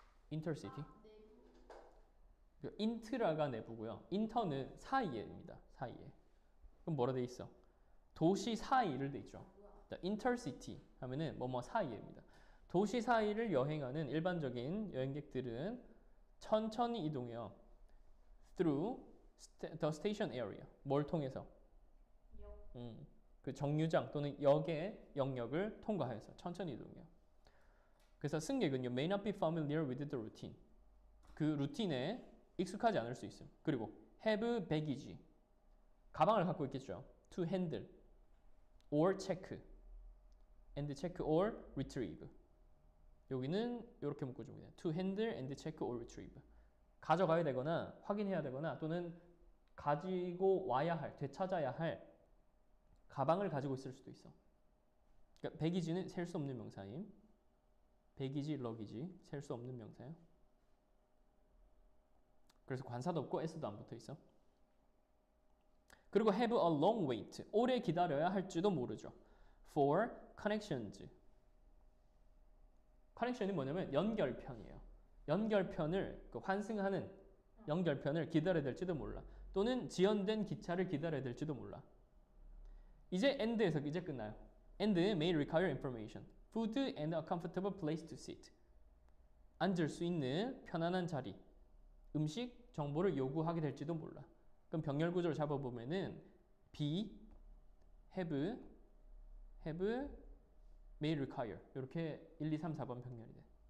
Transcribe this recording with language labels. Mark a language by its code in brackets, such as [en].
[ko] intercity 인트라가 내부고요. 인터는 사이에입니다. 사이에. 그럼 뭐라 돼 있어? 도시 사이를 돼 있죠. intercity 하면은 뭐뭐 사이에입니다. 도시 사이를 여행하는 일반적인 여행객들은 천천히 이동해요. [en] through the station area. [ko] 뭘 통해서? 그 정류장 또는 역의 영역을 통과해서 천천히 이동해요. 그래서 승객은요, [en] may not be familiar with the routine. [ko] 그 루틴에 익숙하지 않을 수 있음. 그리고 [en] have baggage. [ko] 가방을 갖고 있겠죠. [en] to handle or check. and check or retrieve. [ko] 여기는 이렇게 묶어주면 돼요. [en] to handle and check or retrieve. [ko] 가져가야 되거나 확인해야 되거나 또는 가지고 와야 할, 되찾아야 할 가방을 가지고 있을 수도 있어. 그러니까 배기지는 셀 수 없는 명사임. 배기지, 러기지 셀 수 없는 명사예요. 그래서 관사도 없고 s도 안 붙어 있어. 그리고 [en] have a long wait. [ko] 오래 기다려야 할지도 모르죠. [en] for connections. [ko] connection이 뭐냐면 연결편이에요. 연결편을 환승하는 연결편을 기다려야 될지도 몰라. 또는 지연된 기차를 기다려야 될지도 몰라. 이제 and에서 이제 끝나요. [en] and may require information. food and a comfortable place to sit. [ko] 앉을 수 있는 편안한 자리 음식 정보를 요구하게 될지도 몰라. 그럼 병렬 구조를 잡아보면은 be, have, may require 이렇게 1, 2, 3, 4번 병렬이 돼.